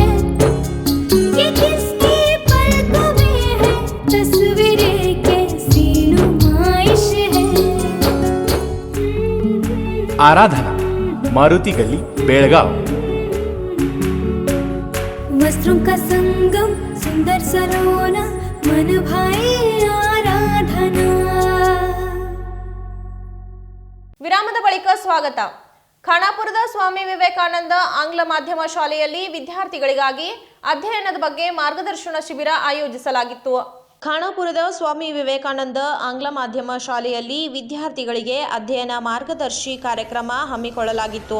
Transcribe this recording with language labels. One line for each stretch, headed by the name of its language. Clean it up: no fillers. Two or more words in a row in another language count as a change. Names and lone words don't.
Hindi: ये किसकी पलकों में है तस्वीरें, कैसी नुमाइश है। आराधना, मारुति गली, बेळगाव। वस्त्रों का संगम, सुंदर सलोना, मन भाई आराधना।
Kannada: ವಿರಾಮದ ಬಳಿಕ ಸ್ವಾಗತ. ಖಾನಾಪುರದ ಸ್ವಾಮಿ ವಿವೇಕಾನಂದ ಆಂಗ್ಲ ಮಾಧ್ಯಮ ಶಾಲೆಯಲ್ಲಿ ವಿದ್ಯಾರ್ಥಿಗಳಿಗಾಗಿ ಅಧ್ಯಯನದ ಬಗ್ಗೆ ಮಾರ್ಗದರ್ಶನ ಶಿಬಿರ ಆಯೋಜಿಸಲಾಗಿತ್ತು. ಖಾನಾಪುರದ ಸ್ವಾಮಿ ವಿವೇಕಾನಂದ ಆಂಗ್ಲ ಮಾಧ್ಯಮ ಶಾಲೆಯಲ್ಲಿ ವಿದ್ಯಾರ್ಥಿಗಳಿಗೆ ಅಧ್ಯಯನ ಮಾರ್ಗದರ್ಶಿ ಕಾರ್ಯಕ್ರಮ ಹಮ್ಮಿಕೊಳ್ಳಲಾಗಿತ್ತು.